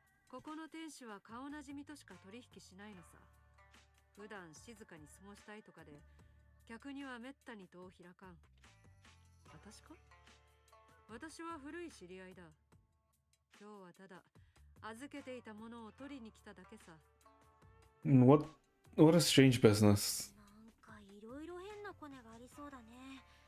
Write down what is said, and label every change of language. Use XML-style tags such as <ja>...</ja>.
<ja>ここの店主は顔なじみとしか取引しないのさ。普段静かに過ごしたいとかで、客にはめったに戸を開かん。私か？私は古い知り合いだ。今日はただ預けていたものを取りに来ただけさ。</ja> <en>What a strange business.</en> <ja>なんかいろいろ変なコネがありそうだね。</ja>